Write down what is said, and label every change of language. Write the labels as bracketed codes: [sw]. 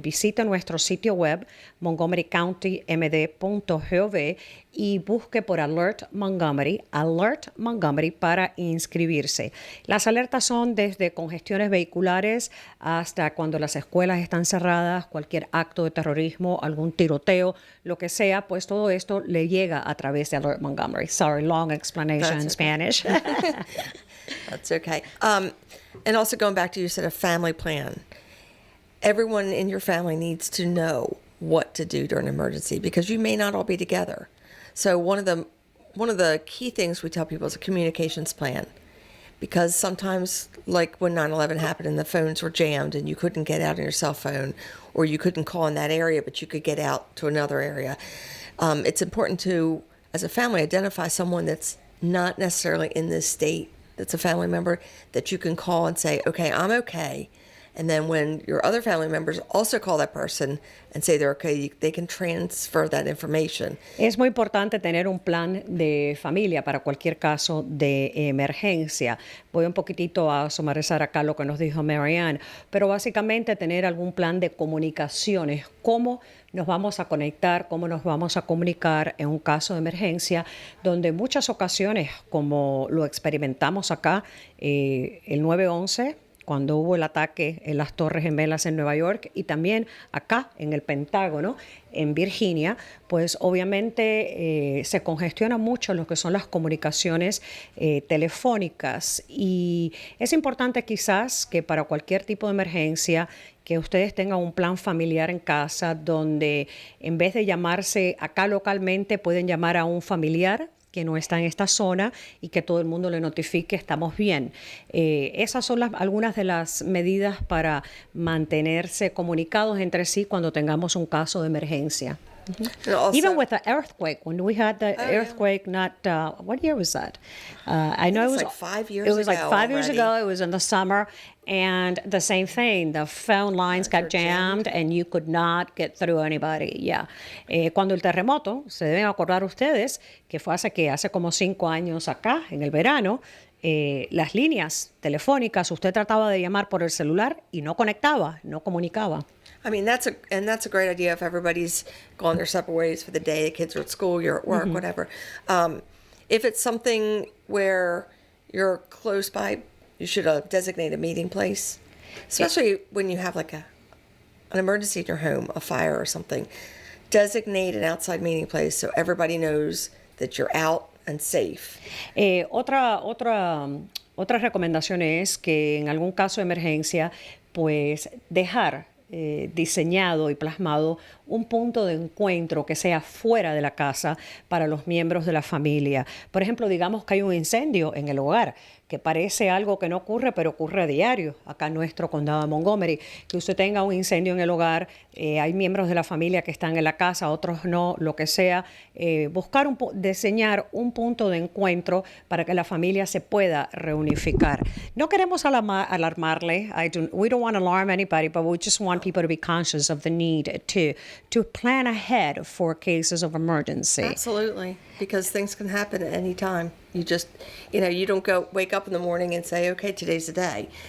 [es] Visite nuestro sitio web montgomerycountymd.gov y busque por Alert Montgomery para inscribirse. Las alertas son desde congestiones vehiculares hasta cuando las escuelas están cerradas, cualquier acto de terrorismo, algún tiroteo, lo que sea, pues todo esto le llega a través de Alert Montgomery. [en] Sorry, long explanation in Spanish. That's okay. And also going back to, you said a family plan. Everyone in your family needs to know what to do during an emergency because you may not all be together. So one of the key things we tell people is a communications plan. Because sometimes, like when 9/11 happened and the phones were jammed and you couldn't get out on your cell phone, or you couldn't call in that area, but you could get out to another area. It's important to, as a family, identify someone that's not necessarily in this state, that's a family member that you can call and say, okay, I'm okay. And then when your other family members also call that person and say they're okay, they can transfer that information. [es] Es muy importante tener un plan de familia para cualquier caso de emergencia. Voy un poquitito a sumarizar acá lo que nos dijo Marianne, pero básicamente tener algún plan de comunicaciones, cómo nos vamos a conectar, cómo nos vamos a comunicar en un caso de emergencia, donde en muchas ocasiones, como lo experimentamos acá, el 9/11, cuando hubo el ataque en las Torres Gemelas en Nueva York y también acá en el Pentágono, en Virginia, pues obviamente se congestiona mucho lo que son las comunicaciones telefónicas y es importante quizás que para cualquier tipo de emergencia que ustedes tengan un plan familiar en casa donde en vez de llamarse acá localmente pueden llamar a un familiar que no está en esta zona y que todo el mundo le notifique estamos bien. Esas son algunas de las medidas para mantenerse comunicados entre sí cuando tengamos un caso de emergencia. [en] Also, Even with the earthquake, when we had the earthquake, what year was that? I know it was like 5 years It was like ago 5 years already. ago. It was in the summer, and the same thing. The phone lines got jammed, and you could not get through anybody. Yeah. [es] Cuando el terremoto, se deben acordar ustedes que fue hace como 5 años acá, en el verano. Las líneas telefónicas, usted trataba de llamar por el celular y no conectaba, no comunicaba. [en] I mean, that's a great idea if everybody's gone their separate ways for the day, the kids are at school, you're at work, whatever. If it's something where you're close by, you should designate a meeting place, especially when you have like an emergency in your home, a fire or something. Designate an outside meeting place so everybody knows that you're out and safe. [es] Otra recomendación es que en algún caso de emergencia, pues dejar diseñado y plasmado un punto de encuentro que sea fuera de la casa para los miembros de la familia. Por ejemplo, digamos que hay un incendio en el hogar, que parece algo que no ocurre, pero ocurre a diario acá en nuestro condado de Montgomery, que usted tenga un incendio en el hogar, hay miembros de la familia que están en la casa, otros no, lo que sea, diseñar un punto de encuentro para que la familia se pueda reunificar. No queremos alarmarle, [en] we don't want to alarm anybody, but we just want people to be conscious of the need to plan ahead for cases of emergency. Absolutely, because things can happen at any time. You just, you don't wake up in the morning and say, okay, today's the day.